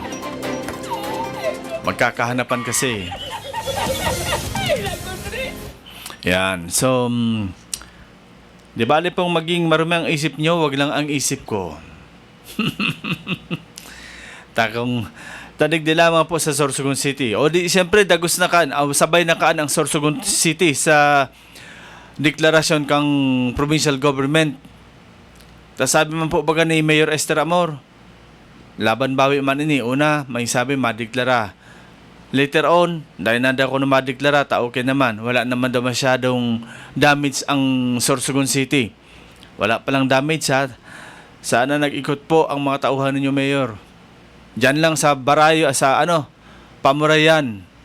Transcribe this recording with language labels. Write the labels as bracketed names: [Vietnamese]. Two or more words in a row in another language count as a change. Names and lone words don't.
[Filipino] Magkakahanapan kasi. Yan. So, di bali pong maging marumi ang isip nyo, wag lang ang isip ko. [Bikol] Takong tanig di lamang po sa Sorsogon City. O di, siyempre, dagos na kaan, sabay na kaan ang Sorsogon City sa deklarasyon kang provincial government. [Filipino] Tas sabi man po baga ni Mayor Esther Amor, laban bawi man ini. Una, may sabi madeklara [English] Later on, [Filipino] dahil nanda ko na madeklara, okay naman. Wala naman daw masyadong damage ang Sorsogon City. Wala palang damage ha. Sana nag-ikot po ang mga tauhan ninyo, Mayor. Diyan lang sa Barayo, sa Pamurayan.